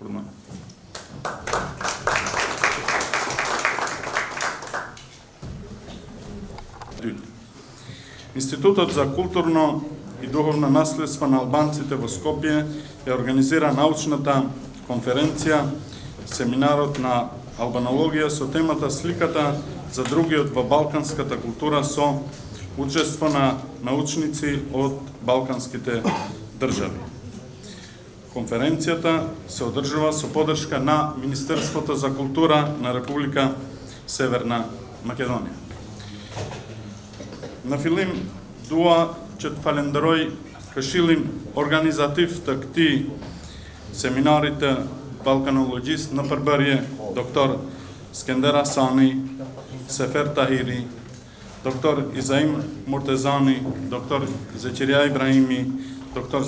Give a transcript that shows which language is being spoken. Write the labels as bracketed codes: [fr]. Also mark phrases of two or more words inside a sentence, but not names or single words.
[mk] Институтот за културно и духовно наследство на албанците во Скопје ја организира научната конференција, семинарот на албанологија со темата Сликата за другиот во балканската култура со учество на научници од балканските држави. Конференцијата се одржува со поддршка на Министерството за култура на Република Северна Македонија. [sq] Në fillim dua që të falenderoj Këshillin organizativ të këtij seminari të balkanologjisë në përbërje Dr. Skender Hasani, Sefer Tahiri, Dr. Izaim Murtezani, Dr. Zeqiria Ibrahimi, Dr.